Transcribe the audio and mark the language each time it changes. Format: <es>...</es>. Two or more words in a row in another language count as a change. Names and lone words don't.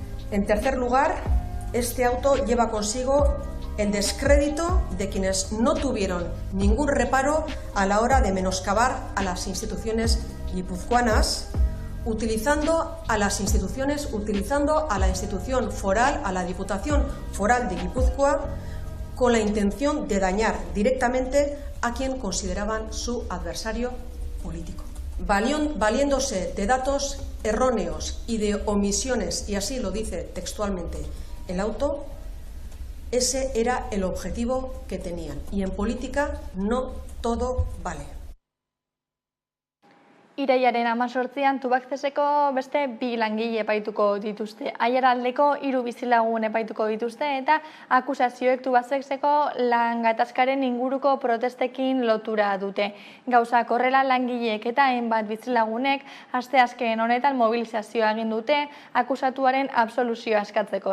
<es>En tercer lugar, este auto lleva consigo el descrédito de quienes no tuvieron ningún reparo a la hora de menoscabar a las instituciones guipuzcoanas, utilizando a la institución foral, a la Diputación Foral de Guipúzcoa, con la intención de dañar directamente a quien consideraban su adversario político. Valiéndose de datos erróneos y de omisiones, y así lo dice textualmente el auto, ese era el objetivo que tenían. Y en política no todo vale.</es> <eu>Irailaren 18an Tubacexeko beste 2 langile epaituko dituzte. Aiaraldeko 3 bizilagun epaituko dituzte eta akusazioek Tubacexeko lan gatazkaren inguruko protestekin lotura dute. Gauzak horrela langileek eta hainbat bizilagunek asteazken honetan mobilizazioa egin dute akusatuaren absoluzioa eskatzeko.</eu>